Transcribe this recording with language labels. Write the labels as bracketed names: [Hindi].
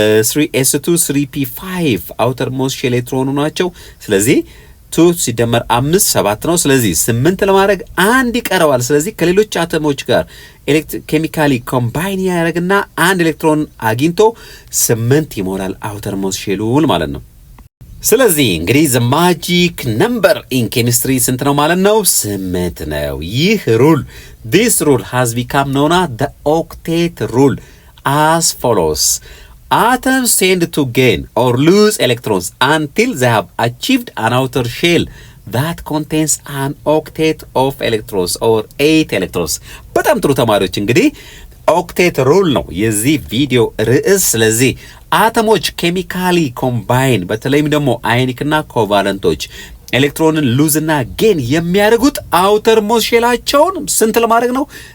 [Amharic] 3s2 3p5 አውተር ሞስት ሼል ኤሌክትሮኑ ናቸው። ስለዚህ 2 ሲደመር 5 7 ነው። ስለዚህ 8 ለማድረግ 1 ይቀረዋል። ስለዚህ ከሌሎች አተሞች ጋር ኬሚካሊ ኮምባይን ያደርግና 1 ኤሌክትሮን አግኝቶ 8 ይሞላል አውተር ሞስት ሼሉን ማለት ነው። ስለዚህ እንግዲህ [English] ዘ ማጂክ ነምበር ኢን ኬሚስትሪ [Amharic] ስንት ነው ማለት ነው? 8 ነው። ይህ ሩል [English] this rule has become known as the octet rule as follows. Atoms tend to gain or lose electrons until they have achieved an outer shell that contains an octet of electrons or 8 electrons. [Amharic] በጣም ጥሩ ተማሪዎች፣ እንግዲህ ኦክቴት ሩል ነው የዚህ ቪዲዮ ርዕስ። ስለዚህ አተሞች ኬሚካሊ ኮምባይን በተለይም ደግሞ አዮኒክና ኮቫለንቶች ኤሌክትሮንን ሉዝ እና ጌን የሚያደርጉት አውተር ሞስት ሼላቸውን ስንት ለማድረግ ነው?